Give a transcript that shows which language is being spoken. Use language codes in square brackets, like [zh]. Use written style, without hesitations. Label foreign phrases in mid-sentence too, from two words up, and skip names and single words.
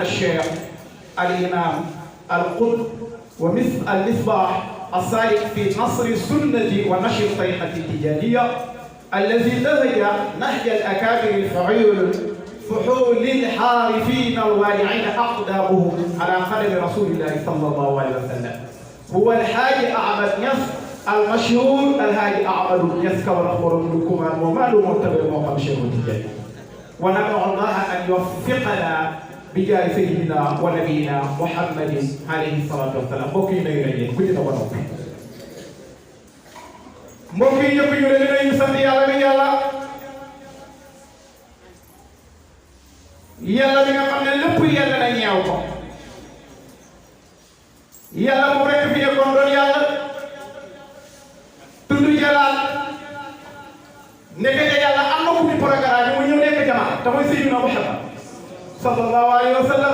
[ar] الشيخ الإمام القطب والمصباح السالك في نصر السنة ونشر الطريقة التجارية، الذي نهج نهج الأكابر الفحول الحارفين الوارعين أقدامهم على قدم رسول الله صلى الله عليه وسلم، هو الحاج أحمد نياس المشهور الحاج أحمد نياس كما نخبر لكم ومعلوم مرتبط موقع شيخ التجاري. وندعو الله أن يوفقنا بجاه سيدنا ونبينا محمد عليه الصلاة والسلام. [wo] mbokk yi nuyu nañ leen ku ci na ba noppi. mbokk yi ñëpp ñu leen nañu sant yàlla mi yàlla bi nga xam ne lépp yàlla na ñeew ko. yàlla moom rek fi nekkoon doon yàlla tudd jalaal nekk yàlla am na ku fi programme mu ñëw nekk jamaa te mooy Seydina Muhammad [ar] صلى الله عليه وسلم.